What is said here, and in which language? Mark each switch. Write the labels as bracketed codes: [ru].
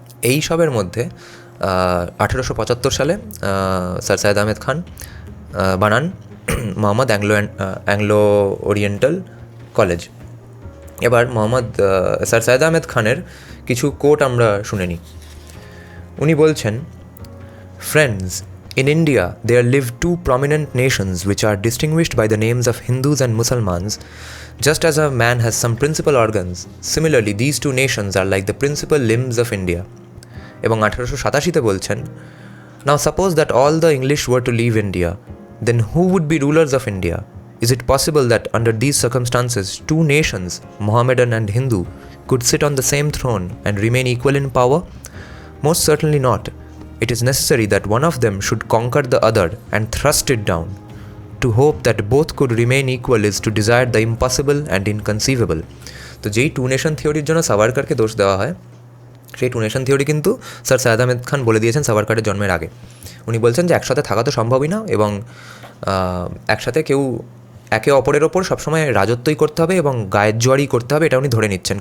[bn] এই সবের মধ্যে 1875 সালে স্যার সায়েদ আহমেদ খান বানান মোহাম্মদ অ্যাংলো ওরিয়েন্টাল কলেজ। এবার স্যার সায়েদ আহমেদ খানের কিছু কোট আমরা শুনে নিই। উনি বলছেন, friends, [en] in India there live two prominent nations which are distinguished by the names of Hindus and Muslims. Just as a man has some principal organs, similarly these two nations are like the principal limbs of India. [bn] এবং 1887 বলছেন, [en] now suppose that all the English were to leave India, then who would be rulers of India? Is it possible that under these circumstances two nations, Mohammedan and Hindu, could sit on the same throne and remain equal in power? Most certainly not. It is necessary that one of them should conquer the other and thrust it down. To hope that both could remain equal is to desire the impossible and inconceivable. [bn] তো যেই two nation থিওরির জন্য সাভারকারকে দোষ দেওয়া হয়, সেই two nation theory কিন্তু sir সায়েদ আহমেদ খান বলে দিয়েছেন সাভারকারের জন্মের আগে। উনি বলছেন যে একসাথে থাকা তো সম্ভবই না, এবং একসাথে কেউ একে অপরের ওপর সবসময় রাজত্বই করতে হবে এবং গায়ের জোয়ারি করতে হবে, এটা উনি ধরে নিচ্ছেন।